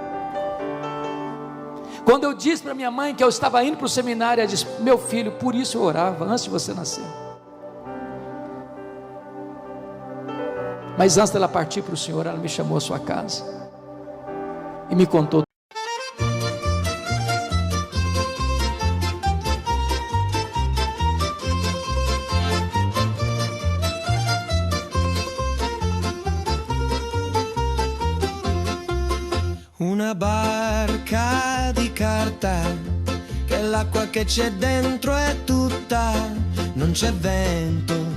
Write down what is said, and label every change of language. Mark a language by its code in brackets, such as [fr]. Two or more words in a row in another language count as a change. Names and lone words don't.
[pt] Quando eu disse para minha mãe que eu estava indo para o seminário, ela disse: meu filho, por isso eu orava antes de você nascer. Mas antes dela partir para o Senhor, ela me chamou à sua casa e me contou. [it] Una barca di carta, che l'acqua che c'è dentro è tutta, non c'è vento,